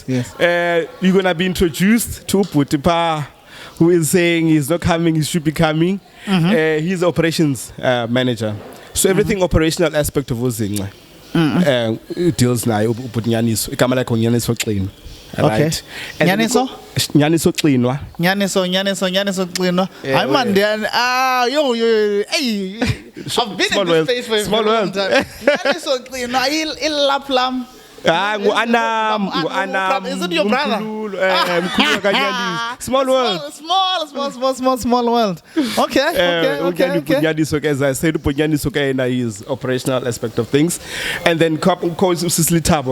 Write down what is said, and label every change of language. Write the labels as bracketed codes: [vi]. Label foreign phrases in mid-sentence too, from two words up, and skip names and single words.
[en] You're gonna be introduced to Putipa, who is saying he's not coming, he should be coming. He's the operations manager, so everything operational aspect of Zingce deals now with Nyaniso. Nyaniso clean. Right. Nyaniso cleanwa. Nyaniso cleanwa. I'm on there. Hey, I've been in this space for a small world. Nyaniso cleanwa. Ilaplam. Is it your brother? Small world. Okay. As I said, is operational aspect of things, and then Lethabo.